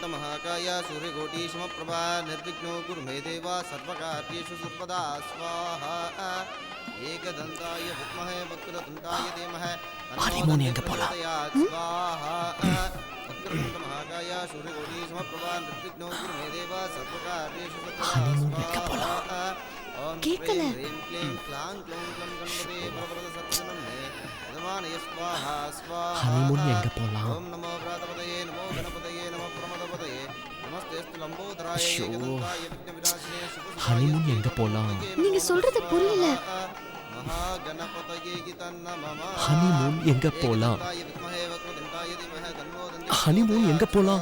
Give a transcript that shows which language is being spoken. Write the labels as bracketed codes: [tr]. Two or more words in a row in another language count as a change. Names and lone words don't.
[sa] महाकाय सूर्यकोटि समप्रभा निर्विघ्नो गुरु मे देवा सर्वकार्येषु सर्वदा स्वाहा एकदन्ताय विद्महे वक्रतुण्डाय धीमहि तन्नो दन्तिः प्रचोदयात् स्वाहा वक्रतुण्ड महाकाय सूर्यकोटि समप्रभा निर्विघ्नो गुरु मे देवा सर्वकार्येषु सर्वदा स्वाहा ओम [ta] கேக்கல. [sa] ह्रीं क्लीं क्लां क्लौं क्लं गणपते परवरद सर्वजनं मे यजमानय स्वाहा स्वाहा [ta] हनीमून எங்க போலாம்? [sa] ओम नमो प्रातपतये नमो गणपतये नमो प्रमदपतये नमस्तेस्तु लंबोदराय एकदन्ताय विघ्नविनाशिने शुभसुताय [ta] ஹனிமூன் எங்க போலாம்? நீங்க சொல்றது புரியல. [sa] महागणपतये गितन्नमः [ta] ஹனிமூன் எங்க போலாம்? [sa] एकदन्ताय विद्महे वक्रतुण्डाय धीमहि तन्नो दन्तिः [ta] ஹனிமூன் எங்க போலாம்?